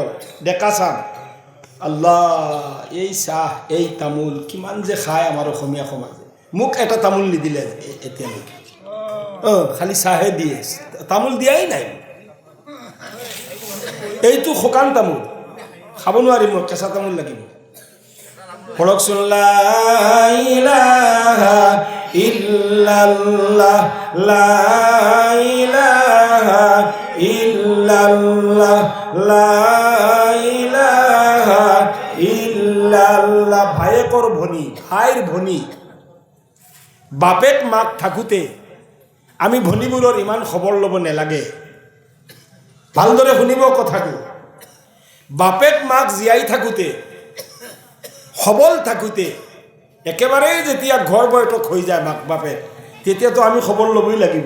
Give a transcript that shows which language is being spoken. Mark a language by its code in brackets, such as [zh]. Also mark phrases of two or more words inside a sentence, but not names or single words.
[as] ডেকা চাম, আল্লাহ, এই চাহ এই তামোল কিমান যে খায় আমাৰ অসমীয়া সমাজে। মোক এটা তামোল নিদিলে এতিয়ালৈকে, খালি চাহে দিয়ে, তামোল দিয়াই নাই। এইটো শুকান তামোল খাব নোৱাৰিম, মই কেঁচা তামোল লাগিব। পঢ়কচোন, [ar] لا إله إلا الله، لا إله إلا الله، لا إله إلا الله. [as] ভায়েকৰ ভনী, ভাইৰ ভনী, বাপেক মাক থাকোঁতে আমি ভনীবোৰৰ ইমান খবৰ ল'ব নালাগে। ভালদৰে শুনিব কথাটো। বাপেক মাক জীয়াই থাকোঁতে, সবল থাকোঁতে, একেবাৰে যেতিয়া ঘৰ বৈঠক হৈ যায় মাক বাপেক, তেতিয়াতো আমি খবৰ ল'বই লাগিব।